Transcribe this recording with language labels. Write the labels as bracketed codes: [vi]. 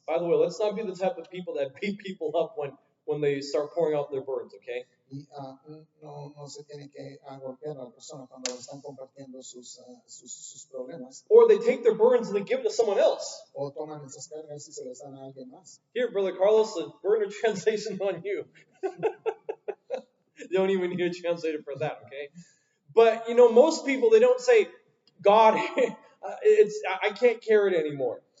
[en] By the way, let's not be the type of people that beat people up when they start pouring out their burdens, okay? [es] Y no se tiene que golpear a la persona cuando están compartiendo sus problemas. [en] Or they take their burdens and they give it to someone else. [es] O toman esas cargas y se las dan a alguien más. [en] Here, Brother Carlos, the burden translation on you. You don't even need a translator for that, okay? But, most people, they don't say, God, I can't carry it anymore.